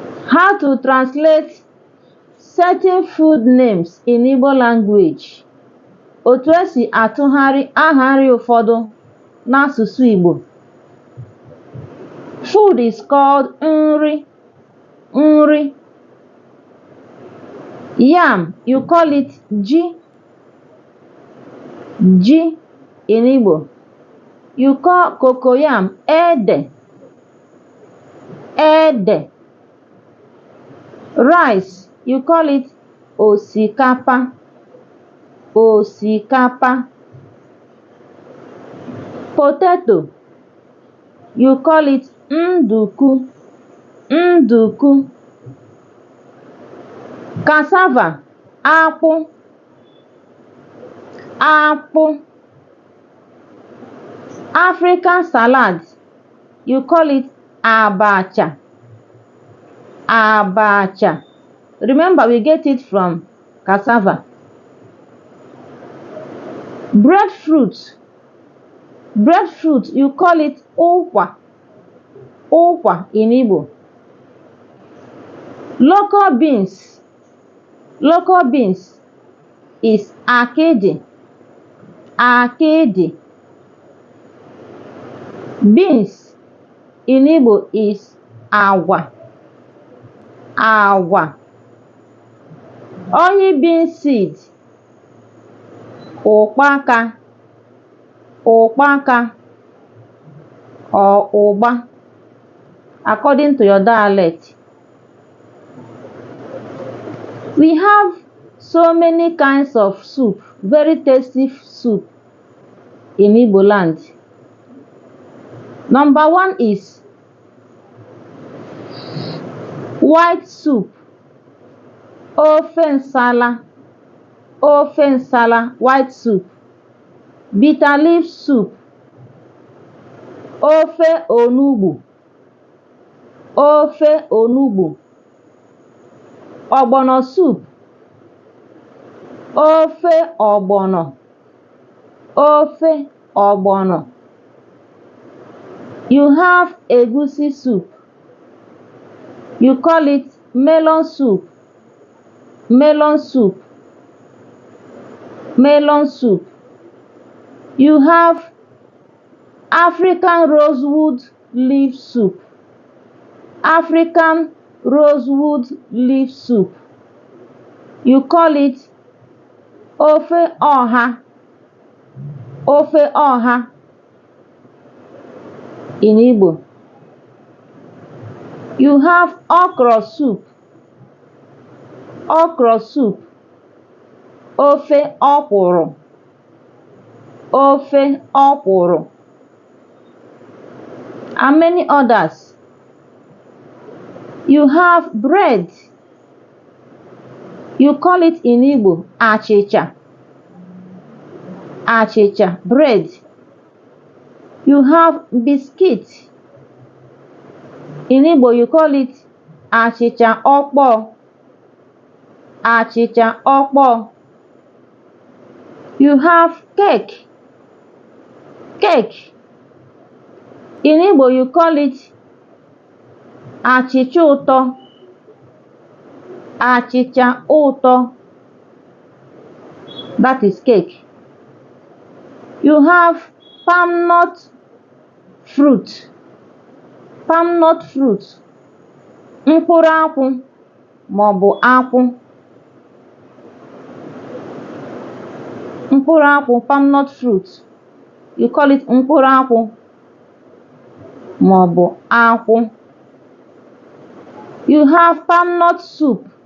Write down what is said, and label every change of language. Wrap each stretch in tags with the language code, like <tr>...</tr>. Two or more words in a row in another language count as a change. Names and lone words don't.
<en>How to translate certain food names in Igbo language.</en> <ig>Otu esi atụgharị aha nri ụfọdụ n'asụsụ Igbo.</ig> <en>Food is called nri.</en> <ig>Nri.</ig> <en>Yam, you call it ji. Ji in Igbo. You call cocoyam ede.</en> <ig>Ede.</ig> <en>Rice, you call it osikapa.</en> <ig>Osikapa.</ig> <en>Potato, you call it nduku.</en> <ig>Nduku. Cassava, akpụ. Akpụ.</ig> <en>African salad, you call it abacha.</en> <ig>Abacha.</ig> <en>Remember, we get it from cassava. Breadfruit. Breadfruit, you call it ụkwa. Ụkwa in Igbo. Local beans. Local beans is akidi. Akidi. Beans in Igbo is agwa.</en> <ig>Agwa.</ig> <en>Only bean seed.</en> <ig>Ụkpaka. Ụkpaka or ụgba,</ig> <en>according to your dialect. We have so many kinds of soup, very tasty soup in Igbo land. Number one is white soup.</en> <ig>Ofe nsala. Ofe nsala,</ig> <en>white soup. Bitter leaf soup.</en> <ig>Ofe onugbu. Ofe onugbu. Ogbono soup. Ofe ogbono. Ofe ogbono.</ig> <en>You have egusi soup. You call it melon soup. Melon soup. Melon soup. You have African rosewood leaf soup. African rosewood leaf soup. You call it</en> <ig>ofe ọha. Ofe ọha</ig> <en>in Igbo. You have okra soup. Okra soup.</en> <ig>Ofe ọkwụrụ. Ofe ọkwụrụ.</ig> <en>And many others. You have bread. You call it in Igbo achịcha.</en> <ig>Achịcha,</ig> <en>bread. You have biscuit. In Igbo you call it</en> <ig>achịcha ọkpọ. Achịcha ọkpọ.</ig> <en>You have cake. Cake. In Igbo you call it</en> <ig>achịcha ụtọ. Achịcha ụtọ.</ig> <en>That is cake. You have palm nut fruit. Palm nut fruit.</en> <ig>Mkpụrụ akwụ maọbụ akwụ. Mkpụrụ akwụ,</ig> <en>palm nut fruit. You call it</en> <ig>mkpụrụ akwụ maọbụ akwụ.</ig> <en>You have palm nut soup.</en>